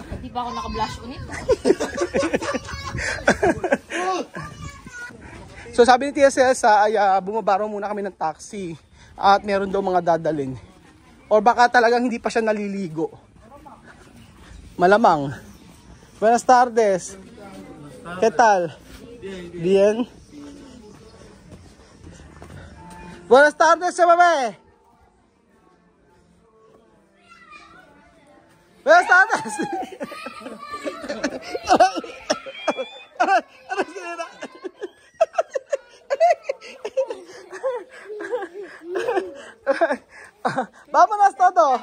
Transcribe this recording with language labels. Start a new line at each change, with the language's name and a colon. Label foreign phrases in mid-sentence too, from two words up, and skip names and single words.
Filipino: Hindi ba ako naka-blush on ito? So sabi ni Tia Cesa ay bumabaro muna kami ng taxi at meron daw mga dadalhin. Or baka talagang hindi pa siya naliligo. Malamang.
Spanish: Buenas tardes. ¿Qué tal? Bien. Buenas tardes, bebé. Buenas tardes. Vámonos todo.